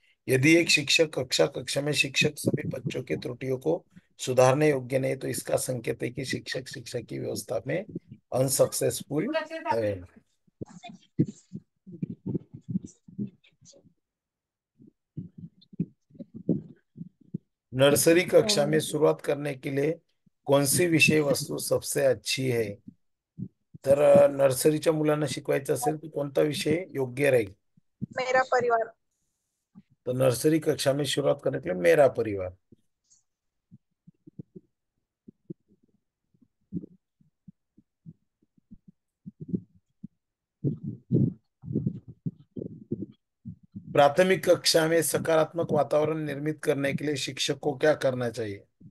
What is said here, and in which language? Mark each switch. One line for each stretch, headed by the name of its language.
Hindi: यदि एक शिक्षक कक्षा में शिक्षक सभी बच्चों की त्रुटियों को सुधारने योग्य नहीं तो इसका संकेत है कि शिक्षक शिक्षा की व्यवस्था में अनसक्सेसफुल है। नर्सरी कक्षा में शुरुआत करने के लिए कौन सी विषय वस्तु सबसे अच्छी है?
Marathi: तर नर्सरीच्या मुलांना शिकवायचं असेल तर कोणता विषय योग्य राहील?
Hindi: मेरा परिवार। तो नर्सरी कक्षा में शुरुआत करने के लिए मेरा परिवार। प्राथमिक कक्षा में सकारात्मक वातावरण निर्मित करने के लिए शिक्षक को क्या करना चाहिए?